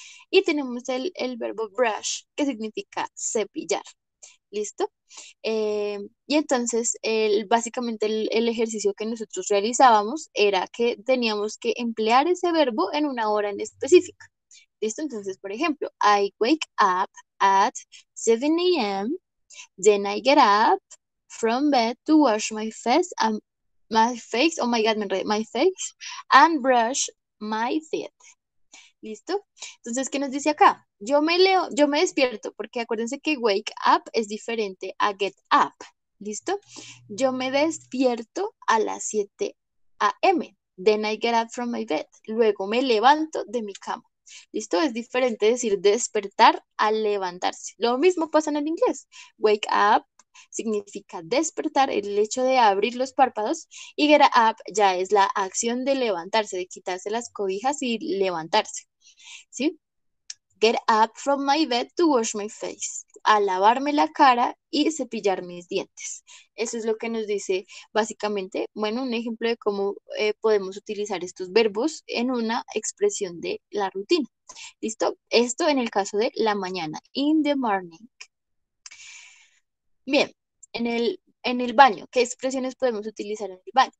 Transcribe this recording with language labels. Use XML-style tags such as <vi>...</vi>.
<es>Y tenemos el verbo brush, que significa cepillar. ¿Listo? Y entonces, básicamente el ejercicio que nosotros realizábamos era que teníamos que emplear ese verbo en una hora en específica. ¿Listo? Entonces, por ejemplo,</es> <en>I wake up at 7 a.m. Then I get up from bed to wash my face, oh my God,</en> <es>me enredé,</es> <en>my face, and brush my teeth.</en> <es>¿Listo? Entonces, ¿qué nos dice acá? Yo me despierto, porque acuérdense que wake up es diferente a get up. ¿Listo? Yo me despierto a las 7 a.m.</es> <en>Then I get up from my bed.</en> <es>Luego me levanto de mi cama. ¿Listo? Es diferente decir despertar a levantarse. Lo mismo pasa en el inglés. Wake up significa despertar, el hecho de abrir los párpados, y get up ya es la acción de levantarse, de quitarse las cobijas y levantarse. ¿Sí?</es> <en>Get up from my bed to wash my face.</en> <es>A lavarme la cara y cepillar mis dientes. Eso es lo que nos dice básicamente, bueno, un ejemplo de cómo podemos utilizar estos verbos en una expresión de la rutina. ¿Listo? Esto en el caso de la mañana,</es> <en>in the morning.</en> <es>Bien, en el baño, ¿qué expresiones podemos utilizar en el baño?</es>